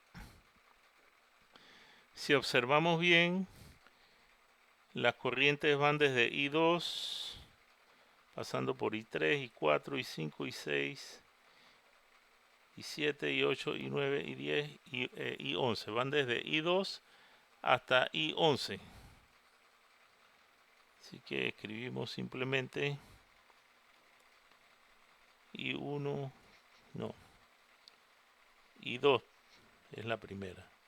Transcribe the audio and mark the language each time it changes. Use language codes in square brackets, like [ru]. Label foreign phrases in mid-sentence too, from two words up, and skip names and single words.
[es] Si observamos bien, las corrientes van desde I2, pasando por I3, I4, I5, I6, I7, I8, I9, I10 y I11. Van desde I2 hasta I11. Así que escribimos simplemente I1, no, I2 es la primera.